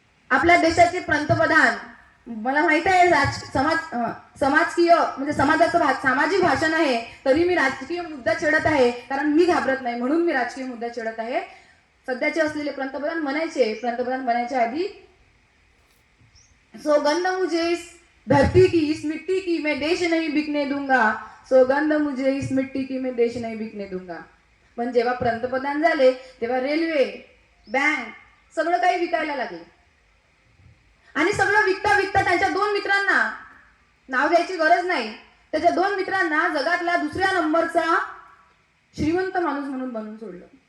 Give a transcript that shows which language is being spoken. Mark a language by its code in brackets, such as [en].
[mr] आपल्या देशाचे पंतप्रधान, मला माहित आहे समाजकीय म्हणजे समाजाचं सामाजिक भाषण आहे, तरी मी राजकीय मुद्दा छेडत आहे, कारण मी घाबरत नाही म्हणून मी राजकीय मुद्दा छेडत आहे. सध्याचे असलेले पंतप्रधान बनायच्या आधी [hi] सौगंध मुझे इस धरती की, इस मिट्टी की, मैं देश नहीं बिकने दूंगा. सौगंध मुझे इस मिट्टी की, मैं देश नहीं बिकने दूंगा. [mr] पण जेव्हा पंतप्रधान झाले तेव्हा रेल्वे, बँक सगळं काही विकायला लागले. आणि सगळं विकता त्यांच्या 2 मित्रांना, नाव द्यायची गरज नाही, त्याच्या 2 मित्रांना जगातला दुसऱ्या नंबरचा श्रीमंत माणूस म्हणून बनवून सोडलं.